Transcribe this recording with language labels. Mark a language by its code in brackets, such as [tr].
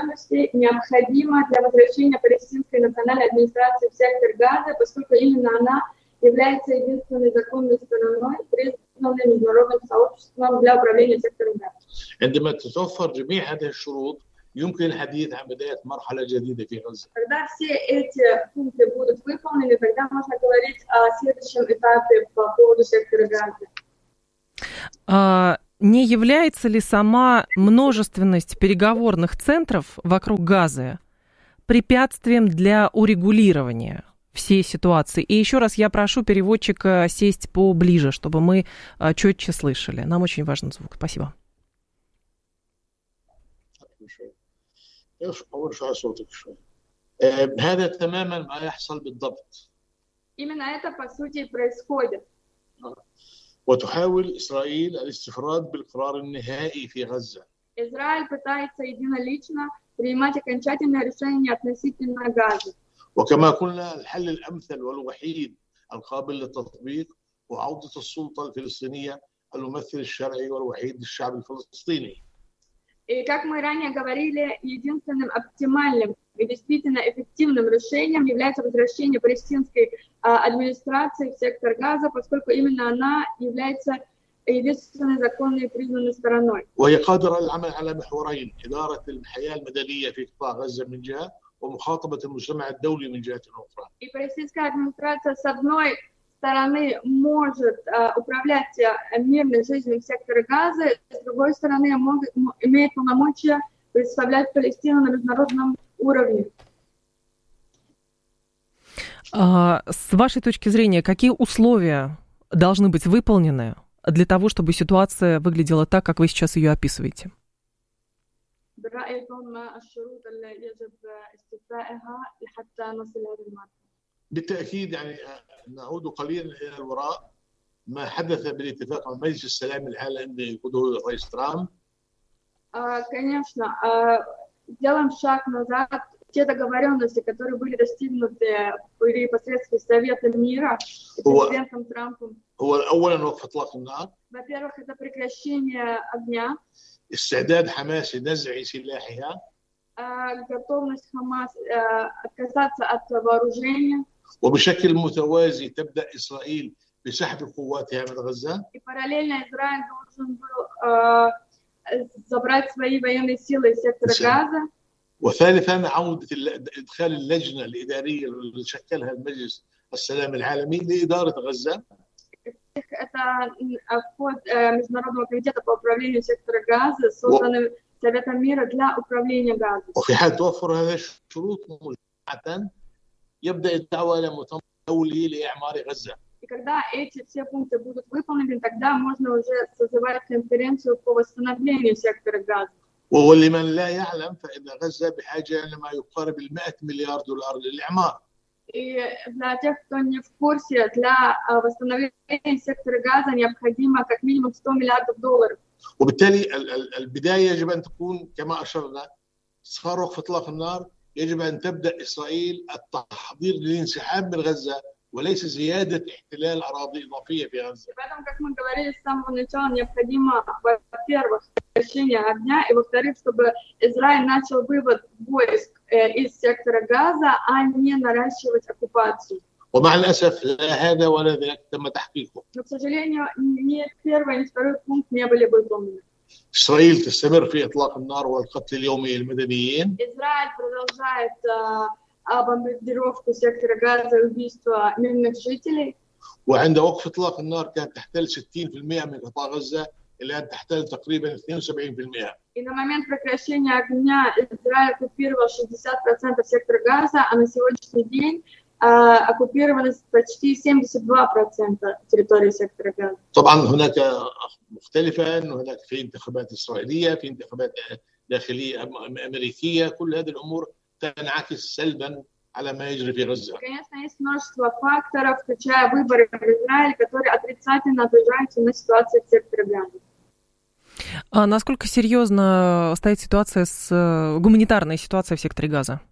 [ru] Необходимо для возвращения палестинской национальной администрации в сектор Газа, поскольку именно она является единственной законной стороной, признанной международным сообществом для управления сектором Газа. [ar] عندما تتوفر جميع هذه الشروط يمكن الحديث عن بداية مرحلة جديدة في غزة. [ru] Когда все эти пункты будут выполнены, тогда можно говорить о следующем этапе по поводу сектора Газа. не является ли сама множественность переговорных центров вокруг Газы препятствием для урегулирования всей ситуации? И еще раз я прошу переводчика сесть поближе, чтобы мы четче слышали. Нам очень важен звук. Спасибо. Именно это, по сути, происходит. [ar] وتحاول إسرائيل الاستفراد بالقرار النهائي في غزة. [ru] إسرائيل пытается единолично принимать окончательное решение относительно Газы. [ar] وكما قلنا الحل الأمثل والوحيد القابل للتطبيق وعودة السلطة الفلسطينية الممثل الشرعي والوحيد للشعب الفلسطيني. [ru] И как мы ранее говорили, единственным оптимальным и действительно эффективным решением является возвращение палестинской администрации в сектор Газа, поскольку именно она является единственной законной и признанной стороной. И палестинская администрация с одной стороны может управлять мирной жизнью в секторе Газа, с другой стороны имеет полномочия представлять Палестину на международном уровне. С вашей точки зрения, какие условия должны быть выполнены для того, чтобы ситуация выглядела так, как вы сейчас ее описываете? [ar] بالتأكيد يعني نعود قليلا إلى الوراء ما حدث بالاتفاق على مجلس السلام العالمي بقوده الرئيس ترامب. [ru] Конечно, делаем шаг назад те договоренности, которые были достигнуты при посредстве Совета мира президентом Трампом. [ar] هو الأول وقف إطلاق النار. [ru] Во-первых, это прекращение огня. [ar] استعداد حماس لنزع سلاحها. [ru] Готовность Хамас отказаться от вооружения. [ar] وبشكل متوازي تبدا اسرائيل بسحب قواتها من غزه [ru] и параллельно Израиль должен был забрать свои военные силы из сектора Газа. [ar] وثالثا عوده ادخال اللجنه الاداريه اللي شكلها المجلس السلام العالمي لاداره غزه. [ru] Это вход международного комитета по управлению сектора Газа, созданным Советом мира для управления Газой. [ar] وفي حال توفر هذه الشروط مجموعه يبدأ الدعوة إلى مؤتمر دولي لإعمار غزة. [ru] Когда эти все пункты будут выполнены, тогда можно уже созывать конференцию по восстановлению сектора Газа. [ar] ولمن لا يعلم فإن غزة بحاجة لما يقارب 100 مليار دولار للإعمار. [ru] И для тех, кто не в курсе, для восстановления сектора Газа необходимо как минимум 100 миллиардов долларов. [ar] وبالتالي البداية يجب أن تكون كما أشرنا صاروخ في إطلاق النار. يجب أن تبدأ إسرائيل التحضير للانسحاب من غزة وليس زيادة احتلال أراضي إضافية في غزة. بعدم [ru] كما говорили с самого начала необходимо во-первых прекращение огня и во-вторых чтобы Израиль начал вывод войск из сектора Газа, а не наращивать оккупацию. [ar] ومع الأسف لا هذا ولا ذلك تم تحقيقه. [ru] Но к сожалению ни первый ни второй пункт не были выполнены. [ar] إسرائيل تستمر في إطلاق النار والقتل اليومي للمدنيين. [ru] إسرائيل продолжает бомбардировку сектора Газа и убийство мирных жителей. [ar] وعند وقف إطلاق النار كانت تحتل 60% من قطاع غزة إلى أن تحتل تقريبا 72%. [ru] И на момент прекращения огня Израиль оккупировал 60% сектора Газа, а на сегодняшний день оккупировалось почти 72% территории сектора Газа. [ar] طبعا هناك مختلفة أنه هناك في انتخابات إسرائيلية في انتخابات داخلية أمريكية كل هذه الأمور تنعكس سلبا على ما يجري في غزة. [ru] Конечно, есть множество факторов, включая выборы в Израиле, которые отрицательно отражаются на ситуации в секторе Газа. А насколько серьезно стоит ситуация с гуманитарной ситуацией в секторе Газа?